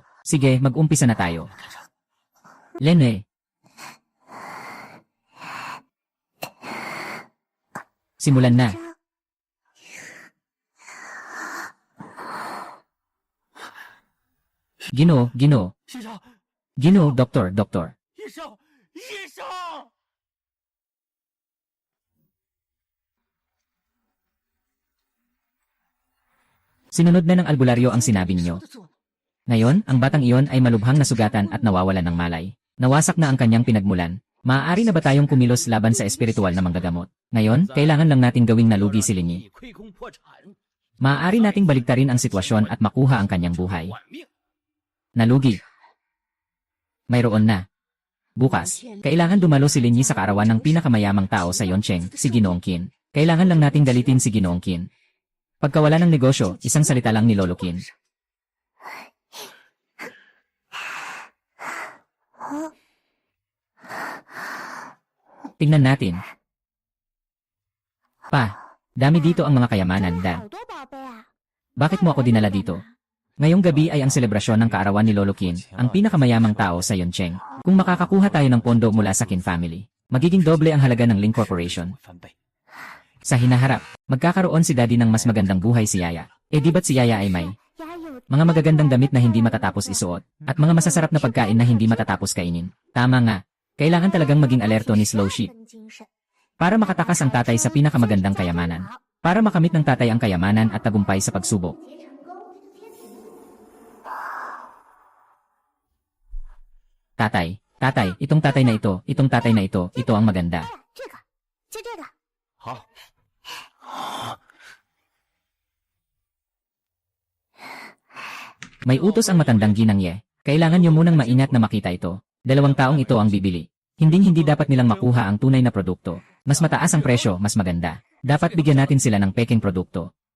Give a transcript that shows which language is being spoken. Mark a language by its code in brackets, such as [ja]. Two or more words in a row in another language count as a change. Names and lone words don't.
[tl] Sige, mag-umpisa na tayo. Lene. Simulan na. Ginoo, Ginoo. [zh] 医生， [tl] Ginoo, Doktor, Doktor. [zh] 医生，医生！ [tl] Sinunod na ng albularyo ang sinabi ninyo. Ngayon, ang batang iyon ay malubhang nasugatan at nawawalan ng malay. Nawasak na ang kanyang pinagmulan. Maaari na ba tayong kumilos laban sa espiritual na manggagamot? Ngayon, kailangan lang nating gawing nalugi si Linyi. [zh] 亏空破产， [tl] Maaari nating baliktarin ang sitwasyon at makuha ang kanyang buhay. [zh] 换命。 [tl] Nalugi. Mayroon na. Bukas, kailangan dumalo si Linyi sa kaarawan ng pinakamayamang tao sa Yoncheng, si Ginoong Qin. Kailangan lang nating dalitin si Ginoong Qin. Pagkawala ng negosyo, isang salita lang ni Lolo Qin. Tingnan natin. Pa, dami dito ang mga kayamanan, Dad. [zh] 好多宝贝啊！ [tl] Bakit mo ako dinala dito? Ngayong gabi ay ang selebrasyon ng kaarawan ni Lolo Qin, ang pinakamayamang tao sa Yoncheng. Kung makakakuha tayo ng pondo mula sa Qin family, magiging doble ang halaga ng Ling Corporation. [zh] 翻倍。 [tl] Sa hinaharap, magkakaroon si Daddy ng mas magandang buhay si Yaya. Eh di ba't si Yaya ay may [zh] 丫有 [tl] mga magagandang damit na hindi matatapos isuot, at mga masasarap na pagkain na hindi matatapos kainin? Tama nga, kailangan talagang maging alerto ni Slow Sheep [zh] 真精神， [tl] para makatakas ang tatay sa pinakamagandang kayamanan. Para makamit ng tatay ang kayamanan at tagumpay sa pagsubok. Tatay, itong tatay na ito, ito ang maganda. [zh] 这个，就这个。好， [tl] May utos ang matandang ginang Ye. Kailangan niyo munang maingat na makita ito. 2 taong ito ang bibili. Hindi dapat nilang makuha ang tunay na produkto. Mas mataas ang presyo, mas maganda. Dapat bigyan natin sila ng peking produkto.